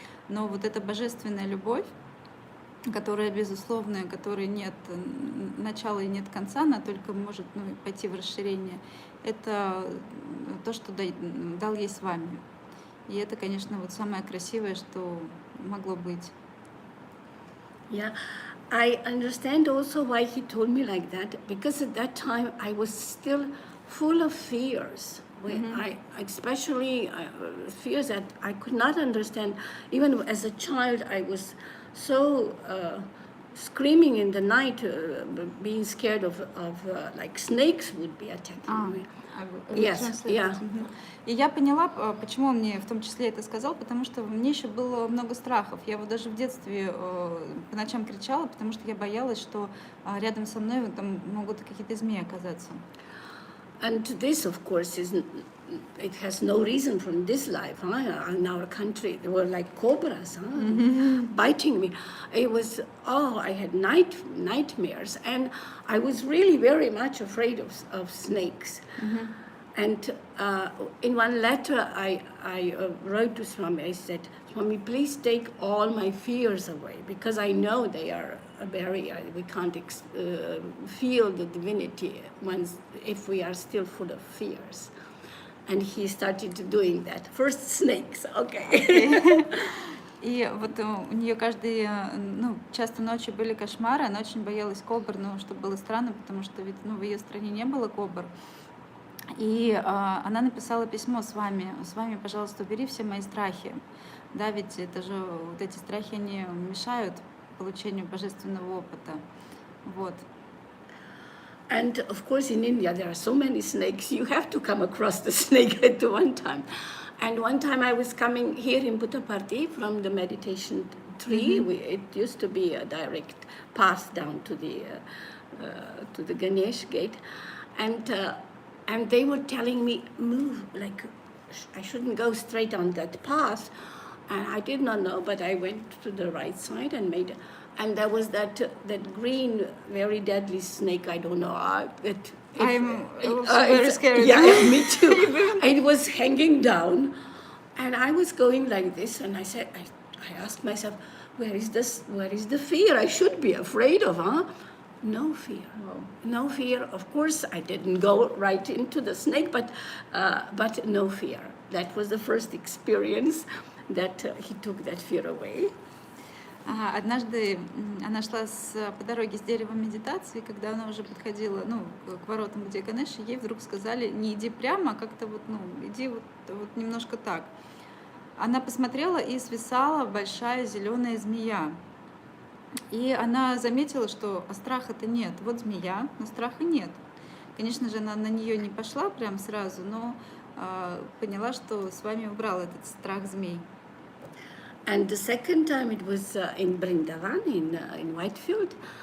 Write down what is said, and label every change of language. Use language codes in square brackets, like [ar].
[ru] Но вот эта божественная любовь, которая безусловная, которой нет начала и нет конца, она только может, ну, пойти в расширение, это то, что дал ей с вами. И это, конечно, вот самое красивое, что могло быть. [en] Yeah, I understand also why he told me like that, because at that time I was still full of fears. Especially fears that I could not understand. Even as a child, I was so screaming in the night, being scared of like snakes would be attacking me. Yes, yeah. [ru] И я поняла, почему он мне в том числе это сказал, потому что мне еще было много страхов. Я вот даже в детстве по ночам кричала, потому что я боялась, что рядом со мной там могут какие-то змеи оказаться. [en] And this, of course, it has no reason from this life. In our country, they were like cobras, biting me. It was, I had nightmares, and I was really very much afraid of snakes. And in one letter I wrote to Swami, I said, Swami, please take all my fears away, because I know they are a barrier. We can't feel the divinity if we are still full of fears. And he started doing that. First snakes, okay. [ru] И вот у нее часто ночью были кошмары, она очень боялась кобр, что было странно, потому что ведь в ее стране не было кобр. И она написала письмо: с вами, пожалуйста, убери все мои страхи. Да, ведь это же вот эти страхи, они мешают получению божественного опыта. Вот. [en] And of course, in India, there are so many snakes. You have to come across the snake at one time. And one time I was coming here in Puttaparthi from the meditation tree. It used to be a direct path down to the Ganesh gate. And they were telling me, move, like I shouldn't go straight on that path. And I did not know, but I went to the right side and there was that green, very deadly snake. I don't know. I'm also very scared. Yeah, me too. It was hanging down, and I was going like this, and I said, I asked myself, where is the fear I should be afraid of, huh? No fear. Wow. No fear. Of course, I didn't go right into the snake, but no fear. That was the first experience that he took that fear away. [ru] Однажды она шла по дороге с дерева медитации, когда она уже подходила к воротам, где Ганеш, ей вдруг сказали: не иди прямо, а как-то иди вот немножко так. Она посмотрела, и свисала большая зеленая змея. И она заметила, что страха-то нет. Вот змея, но страха нет. Конечно же, она на нее не пошла прям сразу, но поняла, что с вами убрал этот страх змей. [en] And the second time it was in Brindavan, in Whitefield.